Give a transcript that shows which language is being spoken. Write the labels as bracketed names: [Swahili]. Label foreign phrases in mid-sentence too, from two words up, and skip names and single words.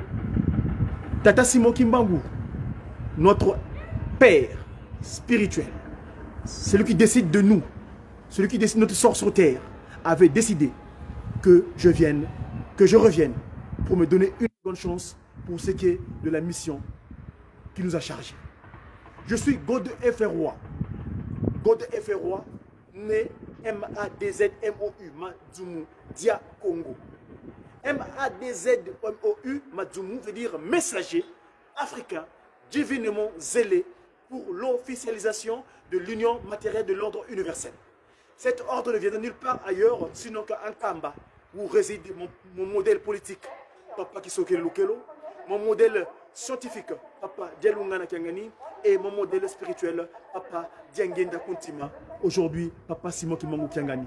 [French] Tata Simon Kimbangu, notre père spirituel, celui qui décide de nous, celui qui décide notre sort sur terre, avait décidé que je revienne pour me donner une bonne chance pour ce qui est de la mission qui nous a chargés. Je suis God F.R.O.A. God F.R.O.A, né M-A-D-Z-M-O-U, Madzumu, Dia Congo. M-A-D-Z-M-O-U, Madzumu veut dire messager africain, divinement zélé pour l'officialisation de l'union matérielle de l'ordre universel. Cet ordre ne vient de nulle part ailleurs, sinon qu'à Nkamba, où réside mon modèle politique, Papa Kisokelo Lukelo, mon modèle scientifique, Papa Dialungana Kiangani, et mon modèle spirituel, Papa Diangenda Kuntima, aujourd'hui Papa Simon Kimbangu Kiangani.